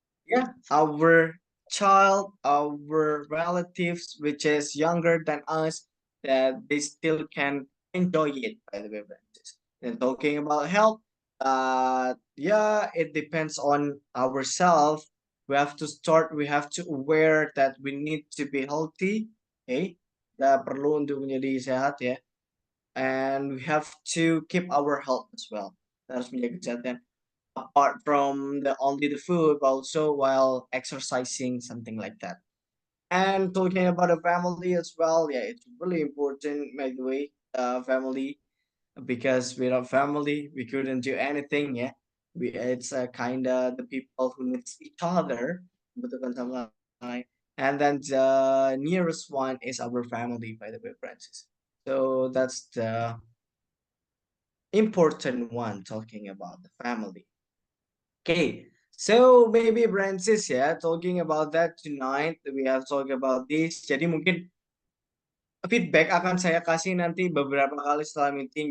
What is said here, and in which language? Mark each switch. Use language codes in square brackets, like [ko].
[en] yeah, our child, our relatives, which is younger than us, that they still can enjoy it, by the way, Francis. And talking about health, yeah, it depends on ourselves. We have to aware that we need to be healthy. [id] Okay, kita perlu untuk menjadi sehat, ya. [en] And we have to keep our health as well. [id] Kita harus menjaga kesehatan [en] apart from only the food, but also while exercising, something like that. And talking about a family as well, yeah, it's really important, by the way, family, because without family, we couldn't do anything, yeah. It's kind of the people who needs each other, [id] membutuhkan sama lain. [en] And then the nearest one is our family, by the way, Francis. So that's the important one, talking about the family. Okay, so maybe Francis, ya, talking about that tonight, we have talked about this. [id] Jadi mungkin feedback akan saya kasih nanti beberapa kali setelah meeting.